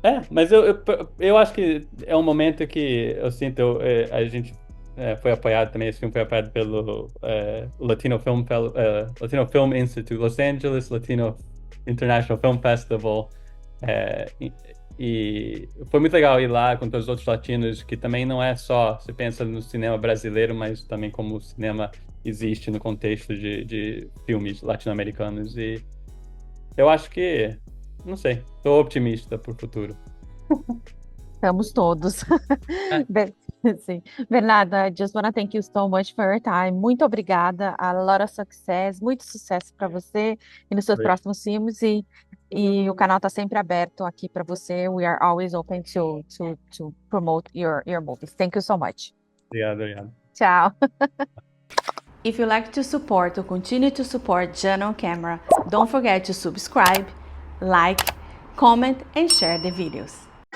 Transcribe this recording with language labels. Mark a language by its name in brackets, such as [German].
[Portuguese] Mas eu acho que é um momento que eu sinto, a gente foi apoiado também, esse filme foi apoiado pelo Latino Film Institute, Los Angeles Latino International Film Festival, e foi muito legal ir lá com todos os outros latinos, que também não é só, você pensa no cinema brasileiro, mas também como o cinema existe no contexto de filmes latino-americanos. E eu acho que, não sei, estou otimista pro futuro. Estamos todos. Sim. [English] Bernardo, I just want to thank you so much for your time. [Portuguese] Muito obrigada. [English] A lot of success. [Portuguese] Muito sucesso para você e nos seus próximos filmes. E o canal está sempre aberto aqui para você. [English] We are always open to promote your movies. Thank you so much. [Portuguese] Obrigado. [Italian] Ciao. [English] If you like to support or continue to support Jana on Camera, don't forget to subscribe, like, comment, and share the videos.